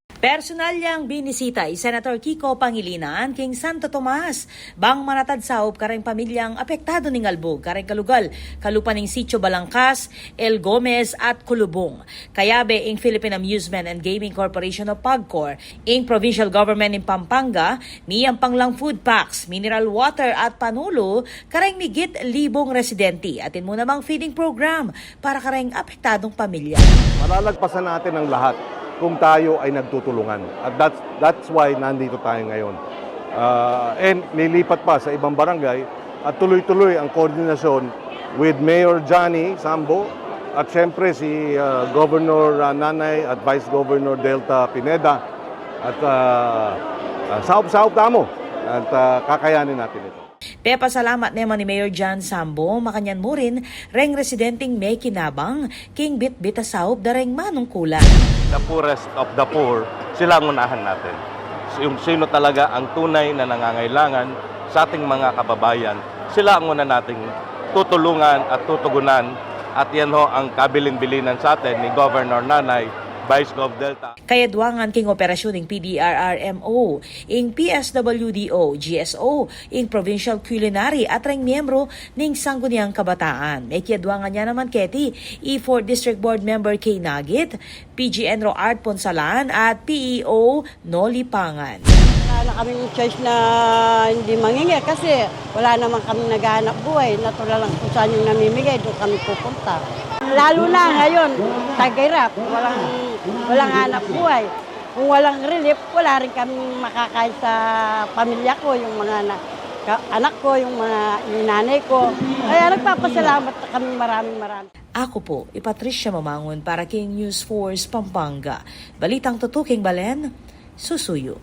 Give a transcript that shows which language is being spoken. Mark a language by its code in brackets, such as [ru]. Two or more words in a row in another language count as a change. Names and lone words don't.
[pam] Personal yang binisita Senator Kiko Pangilinan king Santo Tomas. Bang manatad saop kareng pamilyang apektado ning albog kareng kalugal kalupan ning Sitio Balangkas, El Gomez at Kulubong. Kayabe ing Philippine Amusement and Gaming Corporation of PAGCOR, ing Provincial Government in Pampanga, niyang panglang [en] food packs, mineral water [pam] at panulo kareng migit 1,000 residente. Atin mo namang [en] feeding program [pam] para kareng apektadong pamilya. [tl] Malalagpasan natin ang lahat kung tayo ay nagtutulungan. At [en] that's why [tl] nandito tayo ngayon. And nilipat pa sa ibang barangay at tuloy-tuloy ang koordinasyon with Mayor Johnny Sambo at siyempre si Governor Nanay at Vice Governor Delta Pineda at saop-saop tamo at kakayanin natin ito. [pam] Pepa salamat naman ni Mayor John Sambo, makanyan mo rin, reng residenteng may kinabang, king bit-bita saop dareng manungkulan. [en] The poorest of the poor, [tl] sila ang unahan natin. Yung sino talaga ang tunay na nangangailangan sa ating mga kababayan, sila ang una nating tutulungan at tutugunan. At yan ho ang kabilin-bilinan sa atin ni Governor Nanay, Vice Gov Delta. [pam] Kayadwangan king operasyon ng PDRRMO, ing PSWDO, GSO, ing Provincial Culinary at reng miyembro ning Sangguniang Kabataan. May kiyadwangan niya naman keti, E4 District Board Member Kay Nagit, PGN Roard Ponsalan at PEO Noli Pangan. [tl] Wala na kaming choice na hindi mangingi kasi wala naman kami naghahanap buhay. Natural lang kung saan yung namimigay, doon kami pupunta. Lalo na ngayon, tagayrap, walang hanap buhay. Kung walang relief, wala rin kami makakain sa pamilya ko, yung mga anak ko, yung mga nanay ko. Kaya nagpapasalamat kami maraming. Ako po, [pam] Patricia Mamangon para King News Force Pampanga. Balitang tutuking Balen, susuyo.